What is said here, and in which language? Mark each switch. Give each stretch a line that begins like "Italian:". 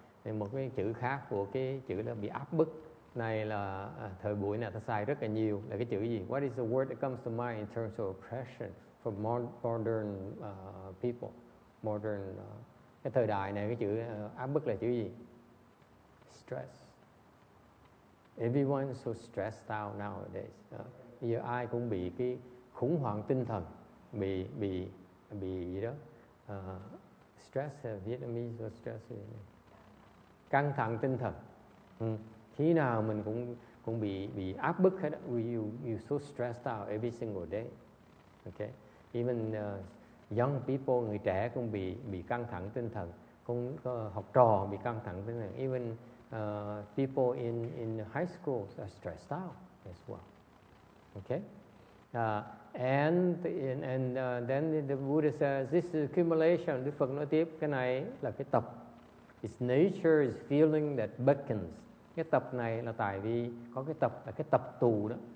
Vietnamese: Thì một cái chữ khác của cái chữ là bị áp bức này là thời buổi này ta xài rất là nhiều, là cái chữ gì?
English: What is the word that comes to mind in terms of oppression for modern people?
Vietnamese: Modern cái thời đại này, cái chữ áp bức là chữ gì?
English: Stress. Everyone is so stressed out nowadays.
Vietnamese: Bây giờ ai cũng bị cái khủng hoảng tinh thần, bị gì đó, stress,
English: Vietnamese stress,
Vietnamese: căng thẳng tinh thần. Khi nào mình cũng bị áp bức hết.
English: You so stressed out every single day. Okay, even young people,
Vietnamese: người trẻ cũng bị căng thẳng tinh thần, cũng học trò bị căng thẳng tinh thần.
English: Even people in high schools are stressed out as well. Okay, and then the Buddha says this is accumulation.
Vietnamese: Đức Phật nói tiếp, cái này là cái tập.
English: Its nature is feeling that beckons.
Vietnamese: Cái tập này là tại vì có cái tập là cái tập tù đó.